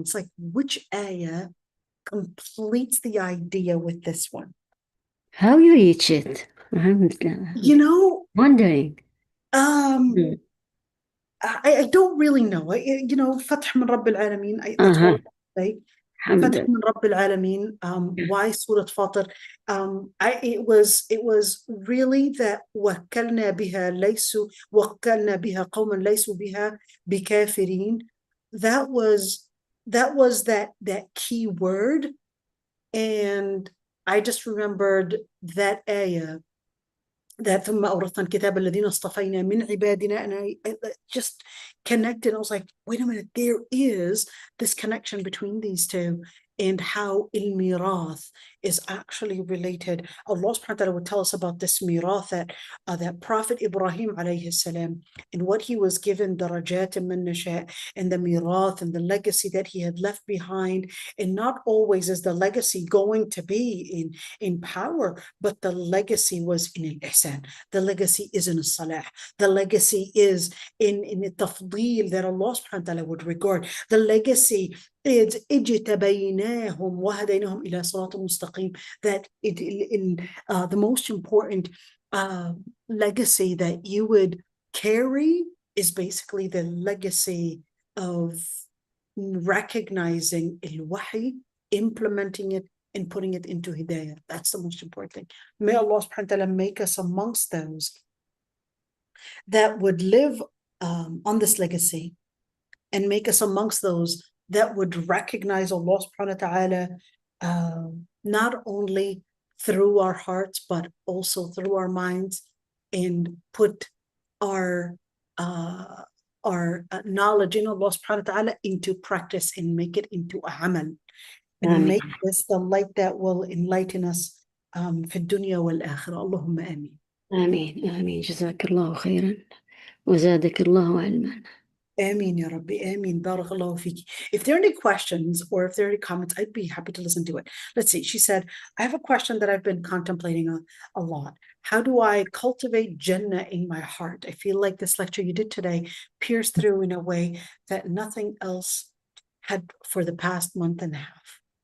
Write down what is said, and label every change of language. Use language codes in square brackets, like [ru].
[en] It's like, which ayah completes the idea with this one? How you reach it? Wondering. I don't really know. [ar] Fath min Rabbil Alameen, [en] that's all I say. [ar] الحمد Fatih لله. [en] min Rabbil Alameen. Why Surah Fatir? It was really that [ar] وكلنا بها قوما ليسوا بها بكافرين. [en] That was that key word, and I just remembered that ayah, that [ar] ثم أورثنا الكتاب الذين اصطفينا من عبادنا, [en] and I just connected. I was like, wait a minute, there is this connection between these two, and how al-mirath is actually related. Allah subhanahu wa ta'ala would tell us about this mirath, that Prophet Ibrahim alayhi salam, and what he was given, darajat min nasha, and the mirath and the legacy that he had left behind. And not always is the legacy going to be in power, but the legacy was in al-ihsan. The legacy is in al-salah. The legacy is in the tafdeel that Allah subhanahu wa ta'ala would regard. The legacy is [ar] اجتبيناهم وهديناهم إلى صراط مستقيم. [en] That the most important legacy that you would carry is basically the legacy of recognizing al-wahy, implementing it, and putting it into hidayah. That's the most important thing. May Allah subhanahu wa ta'ala make us amongst those that would live on this legacy, and make us amongst those that would recognize Allah subhanahu wa ta'ala not only through our hearts, but also through our minds, and put our knowledge in Allah subhanahu wa ta'ala into practice, and make it into a amal, and [ar] آمين [en] make this the light that will enlighten us [ar] في الدنيا والآخرة. اللهم آمين. آمين آمين. جزاك الله خيرا وزادك الله علما. Ameen, Ya Rabbi. Ameen. Barakallahu fiki. [en] If there are any questions or if there are any comments, I'd be happy to listen to it. Let's see. She said, I have a question that I've been contemplating a lot. How do I cultivate Jannah in my heart? I feel like this lecture you did today pierced through in a way that nothing else had for the past month and a half.